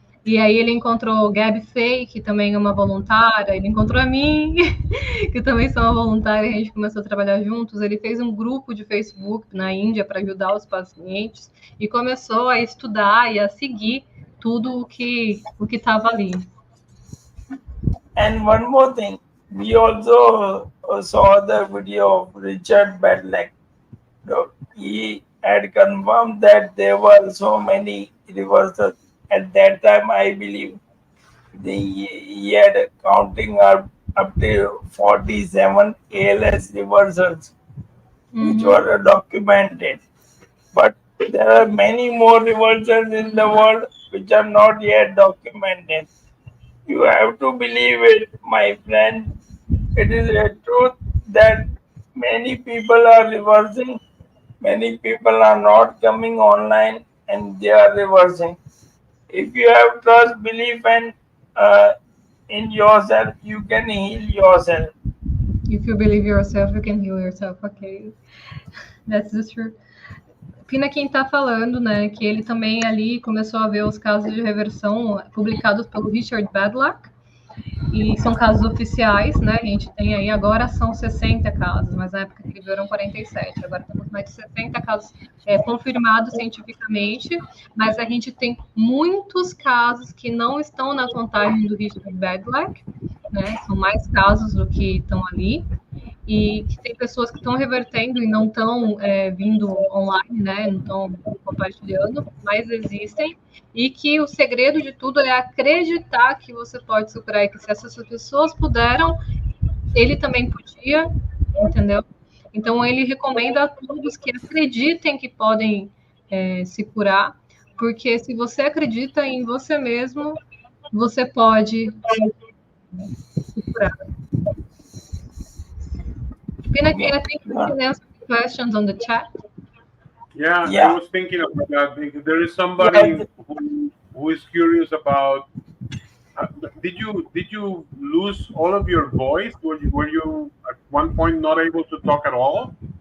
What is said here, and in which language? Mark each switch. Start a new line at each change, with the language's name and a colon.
Portuguese: E aí ele encontrou Gabi Fay, que também é uma voluntária, ele encontrou a mim, que também sou uma voluntária, e a gente começou a trabalhar juntos. Ele fez um grupo de Facebook na Índia para ajudar os pacientes e começou a estudar e a seguir tudo o que estava ali.
English: And one more thing, we also saw the video of Richard Bedlack. He had confirmed that there were so many reversals. At that time, I believe he had counting up to 47 ALS reversals, which were documented. But there are many more reversals in the world which are not yet documented. You have to believe it, my friend. It is a truth that many people are reversing, many people are not coming online, and they are reversing. If you have trust, belief, and in yourself, you can heal yourself. If you believe yourself, you can heal yourself. Okay, that's the truth.
Portuguese: Pinakin está falando, né, que ele também ali começou a ver os casos de reversão publicados pelo Richard Bedlack, e são casos oficiais, né, a gente tem aí, agora são 60 casos, mas na época que ele viu eram 47, agora temos mais de 60 casos confirmados cientificamente, mas a gente tem muitos casos que não estão na contagem do Richard Bedlack, né, são mais casos do que estão ali, e que tem pessoas que estão revertendo e não estão vindo online, né? Não estão compartilhando, mas existem. E que o segredo de tudo é acreditar que você pode superar e que se essas pessoas puderam, ele também podia, entendeu? Então ele recomenda a todos que acreditem que podem se curar, porque se você acredita em você mesmo, você pode se curar.
English: Pinakin, I think you can answer the questions on the chat. Yeah, I was thinking about that. There is somebody who is curious about. Did you lose all of your voice? Were you at one point not able to talk at all?